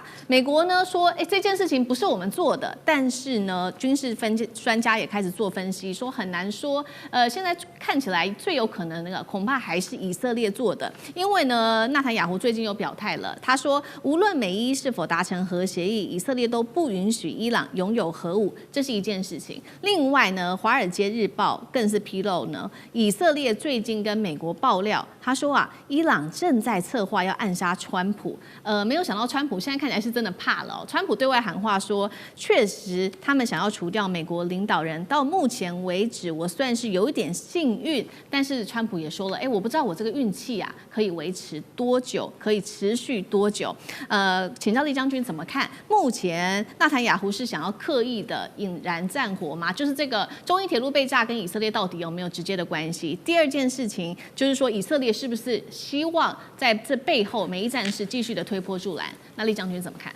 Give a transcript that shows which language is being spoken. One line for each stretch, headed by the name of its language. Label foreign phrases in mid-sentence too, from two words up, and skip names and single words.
Chinese: 美國呢說，這件事情不是我們做的，但是呢，軍事專家也開始做分析，說很難說，現在看起來最有可能的恐怕還是以色列做的，因為呢，納坦雅胡最近又表態了，他說無論美伊是否達成核協議，以色列都不允許伊朗擁有核武，這是一件事情。另外呢，《華爾街日報》更是披露呢，以色列最近跟美國爆料，他說伊朗正在策劃要暗殺川普。沒有想到川普現在看起來是真的怕了川普對外喊話說，確實他們想要除掉美國領導人。到目前為止，我算是有一點幸運，但是川普也說了，我不知道我這個運氣可以維持多久，可以持續多久？請教李將軍怎麼看？目前納坦雅胡是想要刻意的引燃戰火嗎？就是這個中伊鐵路被炸跟以色列到底有沒有直接的關係？第二件事情就是說，以色列是不是希望在這背後美伊戰事繼續的推波助瀾？那李將軍怎麼看？